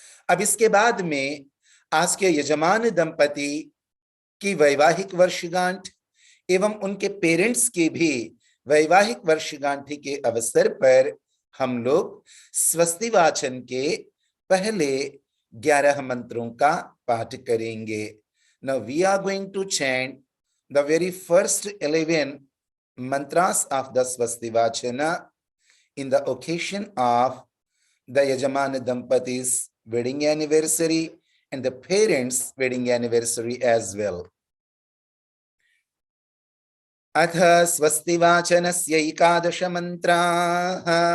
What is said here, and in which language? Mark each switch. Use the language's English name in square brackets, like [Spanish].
[Hindi] अब इसके बाद में आज के यजमान दंपति की वैवाहिक वर्षगांठ एवं उनके पेरेंट्स की भी वैवाहिक वर्षगांठ के अवसर पर हम लोग स्वस्ति वाचन के पहले 11 मंत्रों का पाठ करेंगे। [English] Now we are going to chant the very first 11 mantras of the Swasti Vachana in the occasion of the Yajamana Dampati's wedding anniversary and the parents' wedding anniversary as well. [Sanskrit] अथ स्वस्ति वाचनस्य एकादश मंत्राः।